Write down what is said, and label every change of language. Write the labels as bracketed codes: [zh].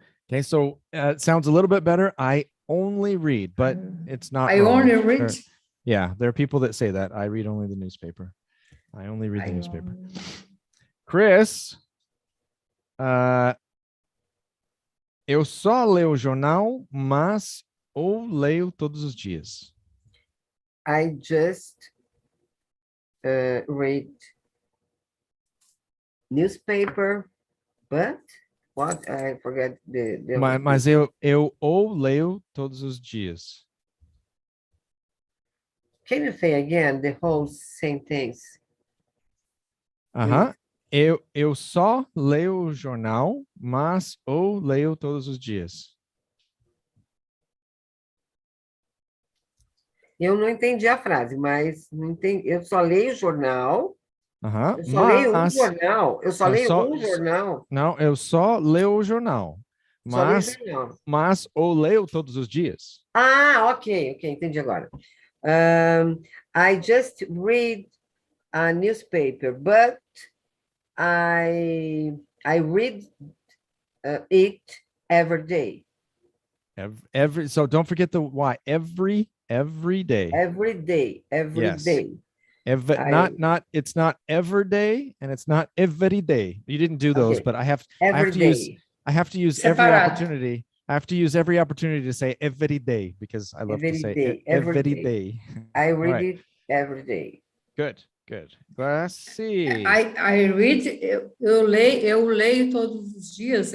[en] Okay, so it sounds a little bit better. I only read, but it's not. I wrong. only read. Yeah, there are people that say that. I read only the newspaper. I only read the newspaper. [pt] Chris, eu só leio o jornal, mas ou leio todos os dias. [en] I just read newspaper, but what? I forget the [pt] Mas eu ou leio todos os dias. [en] Can you say again the whole sentence? [pt] Eu só leio o jornal, mas ou leio todos os dias. Eu não entendi a frase, mas não entendi. Eu só leio jornal. Eu só leio um jornal. Eu só leio um jornal. Não, eu só leio o jornal. Mas ou leio todos os dias. Ah, ok, entendi agora. [en] I just read a newspaper, but I read it every day. So don't forget the why. Every day. Every day. Yes. Day. Not it's not every day and it's not every day. You didn't do those, but I have to use every opportunity. I have to use every opportunity to say every day because I love to say every day. I read it every day. Good. Let's see. I read, [pt] eu leio todos os dias.